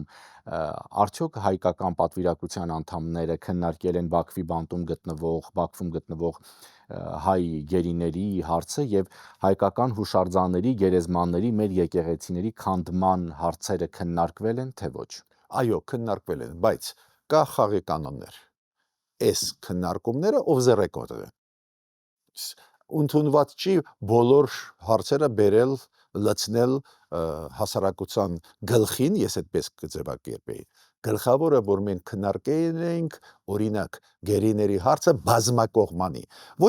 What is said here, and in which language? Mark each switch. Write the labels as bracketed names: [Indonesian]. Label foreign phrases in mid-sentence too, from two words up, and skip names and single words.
[Armenian] Արդյոք հայկական պատվիրակության անդամները քննարկել են Բաքվում գտնվող հայ գերիների հարցը եւ հայկական հուշարձանների, գերեզմանների, մեր եկեղեցիների քանդման հարցերը քննարկվել են, թե ոչ։ Այո, քննարկվել են, բայց կա խաղի կանոններ։ Այս քննարկումները [English] off the record [Armenian] են։ Ընդունված չի բոլոր հարցերը բերել, լցնել հասարակության գլխին, ես այդպես կձևակերպեի։ Գլխավորը, որ մենք քննարկել ենք, օրինակ, գերիների հարցը բազմակողմանի։ Ոչ